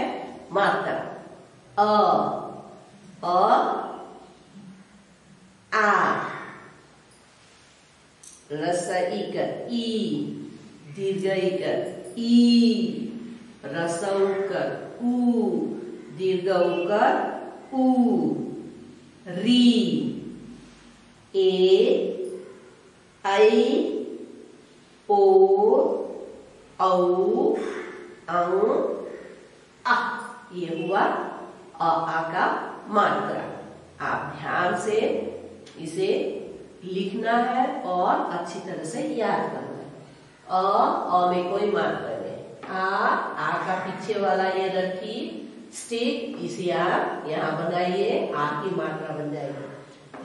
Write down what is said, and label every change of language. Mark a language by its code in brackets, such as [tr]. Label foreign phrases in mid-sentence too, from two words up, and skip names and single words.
[hi] मात्रा अ आ रस ई दीर्घ इकार ई, रस्व उकार उ, दीर्घ उकार उ, री, ए, आई, ओ, औ, अं, आ। ये हुआ आ का मात्रा। आप ध्यान से इसे लिखना है और अच्छी तरह से याद करना है। अ में कोई मात्रा नहीं। आ का पीछे वाला ये रखी स्टिक, इसे आप यहाँ बनाइए, आ की मात्रा बन जाएगी।